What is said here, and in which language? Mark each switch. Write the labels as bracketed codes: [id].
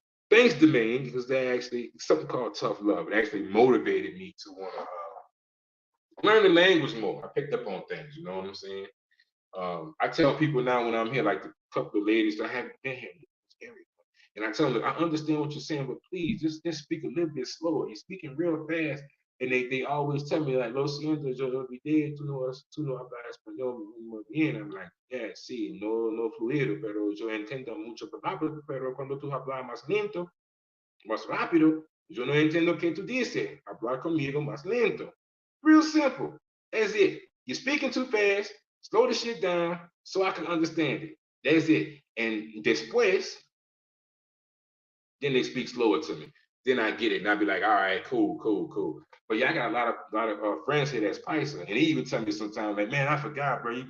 [en] Thanks, Domain, because they actually something called tough love. It actually motivated me to want to learn the language more. I picked up on things, you know what I'm saying? I tell people now when I'm here, like the couple of ladies that haven't been here, and I tell them, I understand what you're saying, but please just speak a little bit slower. You're speaking real fast. And they always tell me, like, [es] lo siento, yo no olvidé, tú no hablas español muy bien. [en] I'm like, yeah, [es] sí, no fluido, pero yo entiendo mucho rápido, pero cuando tú hablas más lento, más rápido, yo no entiendo qué tú dices. Hablar conmigo más lento. [en] Real simple. That's it. You're speaking too fast. Slow the shit down so I can understand it. That's it. And después, then they speak slower to me. Then I get it, and I be like, all right, cool. But yeah, I got a lot of friends here that's Paisa, and they even tell me sometimes, like, man, I forgot, bro.